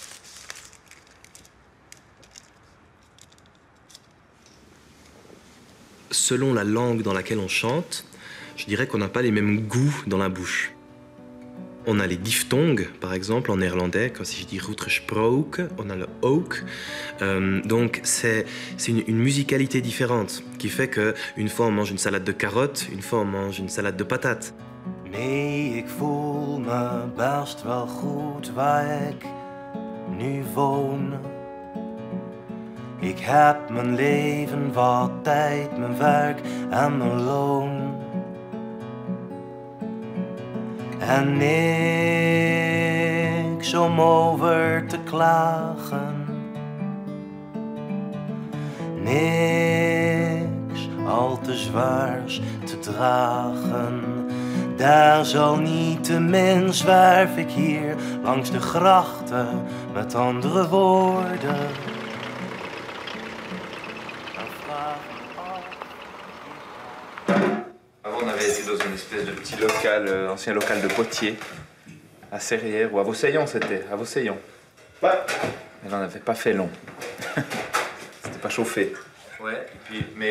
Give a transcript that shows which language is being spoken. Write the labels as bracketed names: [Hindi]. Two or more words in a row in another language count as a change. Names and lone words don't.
[French] Selon la langue dans laquelle on chante, je dirais qu'on n'a pas les mêmes goûts dans la bouche. On a les diphtongues, par exemple, en néerlandais, quand si je dis uitgesproken, on a le ook. Donc c'est une musicalité différente, qui fait qu'une fois on mange une salade de carottes, une fois on mange une salade de patates. [Dutch] Nee, ik voel me best wel goed waar ik nu woon. Ik heb mijn leven wat tijd, mijn werk en mijn loon. En niks om over te klagen. Niks al te zwaars te dragen. Desalniettemin zwerf ik hier langs de grachten met andere woorden. [French] Avant, on avait été dans une espèce de petit local, ancien local de potier, à Serrières, ou à Vosseillon, c'était, à Vosseillon. Ouais. Mais là, on n'avait pas fait long. C'était pas chauffé. Ouais, et puis, mais...